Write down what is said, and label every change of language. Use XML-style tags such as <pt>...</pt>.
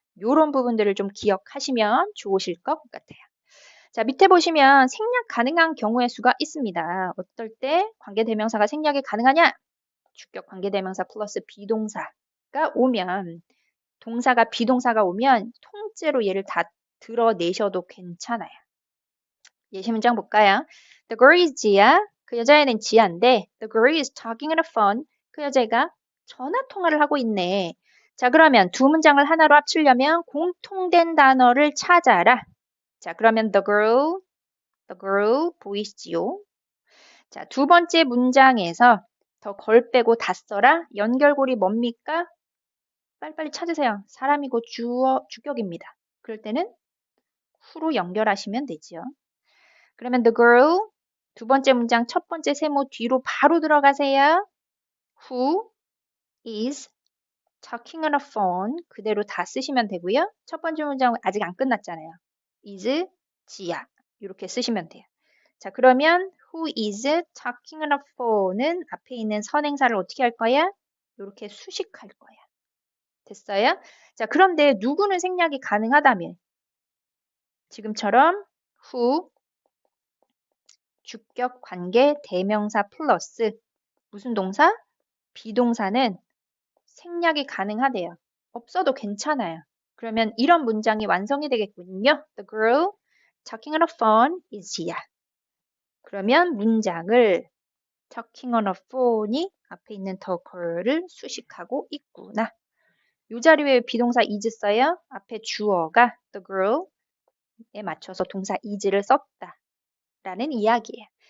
<ko>요런 부분들을 좀 기억하시면 좋으실 것 같아요. 자, 밑에 보시면 생략 가능한 경우의 수가 있습니다. 어떨 때 관계대명사가 생략이 가능하냐? 주격 관계대명사 플러스 비동사가 오면 동사가 비동사가 오면 통째로 얘를 다 드러내셔도 괜찮아요. 예시 문장 볼까요?</ko> <en>The girl is 지아.</en> <ko>그 여자애는 지아인데</ko> <en>The girl is talking on the phone.</en> <ko>그 여자애가 전화 통화를 하고 있네. 자, 그러면 두 문장을 하나로 합치려면 공통된 단어를 찾아라. 자, 그러면 the girl 보이시지요? 자, 두 번째 문장에서 더 걸 빼고 다 써라. 연결고리 뭡니까? 빨리빨리 찾으세요. 사람이고 주격입니다. 그럴 때는 who로 연결하시면 되죠. 그러면 the girl 두 번째 문장 첫 번째 세모 뒤로 바로 들어가세요.</ko> <en>Who is talking on a phone</en> <ko>그대로 다 쓰시면 되고요. 첫 번째 문장은 아직 안 끝났잖아요. is 지야 이렇게 쓰시면 돼요. 자, 그러면</ko> <en>who is talking on a phone</en> <ko>은 앞에 있는 선행사를 어떻게 할 거야? 이렇게 수식할 거야. 됐어요? 자, 그런데 누구는 생략이 가능하다면 지금처럼 who 주격 관계 대명사 플러스 무슨 동사? 비동사는 생략이 가능하대요. 없어도 괜찮아요. 그러면 이런 문장이 완성이 되겠군요.</ko> <en>The girl talking on a phone is here.</en> <ko>그러면 문장을</ko> <en>talking on a phone</en> <ko>이 앞에 있는 the girl을 수식하고 있구나. 이 자리에 비동사 is 써요. 앞에 주어가 the girl에 맞춰서 동사 is를 썼다라는 이야기예요.</ko>